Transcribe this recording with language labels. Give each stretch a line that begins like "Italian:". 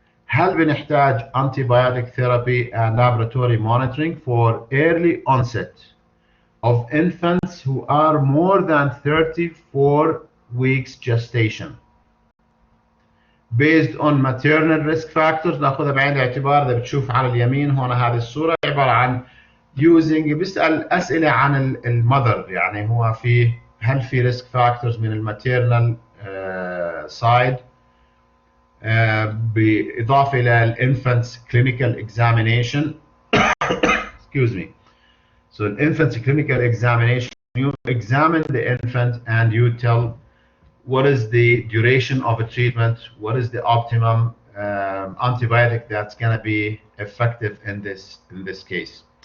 Arabic: هل بنحتاج
English: antibiotic therapy and laboratory monitoring for early onset of infants who are more than 34 weeks gestation. Based on maternal risk factors
Arabic: ناخذها بعين الاعتبار. إذا بتشوف على اليمين هون هذه الصورة عبارة عن بيسأل أسئلة عن المذر، يعني هو هل في
English: risk factors
Arabic: من الماتيرنال
English: side
Arabic: بإضافة إلى الانفانت's
English: clinical examination. Excuse me. So an infant's clinical examination, you examine the infant and you tell what is the duration of a treatment, what is the optimum antibiotic that's going to be effective in this case.